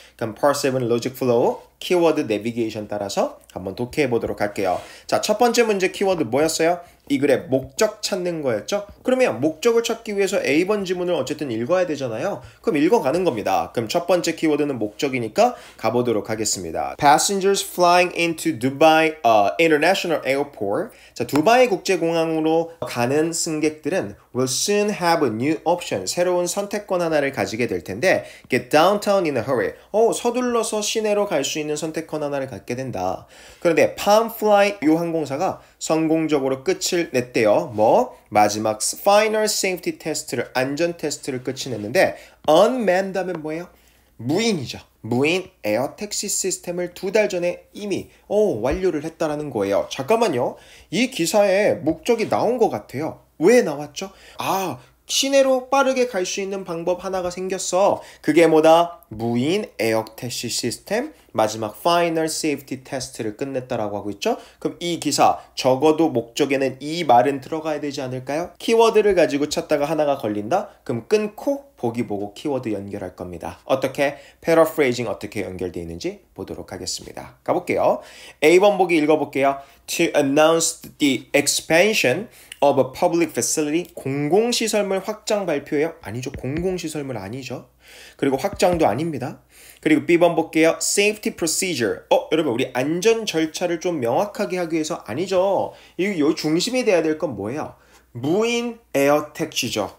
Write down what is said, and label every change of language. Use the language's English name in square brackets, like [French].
[Korean] 그럼 Part 7 Logic Flow, 키워드 내비게이션 따라서 한번 독해해 보도록 할게요. 자, 첫 번째 문제 키워드 뭐였어요? 이 글의 목적 찾는 거였죠? 그러면 목적을 찾기 위해서 A번 지문을 어쨌든 읽어야 되잖아요. 그럼 읽어가는 겁니다. 그럼 첫 번째 키워드는 목적이니까 가보도록 하겠습니다. [English] Passengers flying into Dubai International Airport. [Korean] 자, 두바이 국제공항으로 가는 승객들은 [English] will soon have a new option. [Korean] 새로운 선택권 하나를 가지게 될 텐데 [English] get downtown in a hurry. [Korean] 서둘러서 시내로 갈 수 있는 선택권 하나를 갖게 된다. 그런데 Palmfly 이 항공사가 성공적으로 끝을 냈대요. 마지막 [English] final safety [Korean] 테스트를 안전 테스트를 끝이 냈는데 unmanned 하면 뭐예요? 무인이죠. 무인 에어 택시 시스템을 2달 전에 이미 완료를 했다라는 거예요. 잠깐만요. 이 기사에 목적이 나온 것 같아요. 왜 나왔죠? 시내로 빠르게 갈 수 있는 방법 하나가 생겼어. 그게 뭐다? 무인 에어 택시 시스템 마지막 파이널 세이프티 테스트를 끝냈다라고 하고 있죠. 그럼 이 기사 적어도 목적에는 이 말은 들어가야 되지 않을까요? 키워드를 가지고 찾다가 하나가 걸린다? 그럼 끊고 보기 보고 키워드 연결할 겁니다. 어떻게? paraphrasing 어떻게 연결되어 있는지 보도록 하겠습니다. 가볼게요. A번 보기 읽어볼게요. [English] To announce the expansion of a public facility. [Korean] 공공시설물 확장 발표예요? 아니죠. 공공시설물 아니죠. 그리고 확장도 아닙니다. 그리고 B번 볼게요. Safety procedure. 여러분 우리 안전 절차를 좀 명확하게 하기 위해서 아니죠. 이 중심이 돼야 될 건 뭐예요? 무인 에어 택시죠.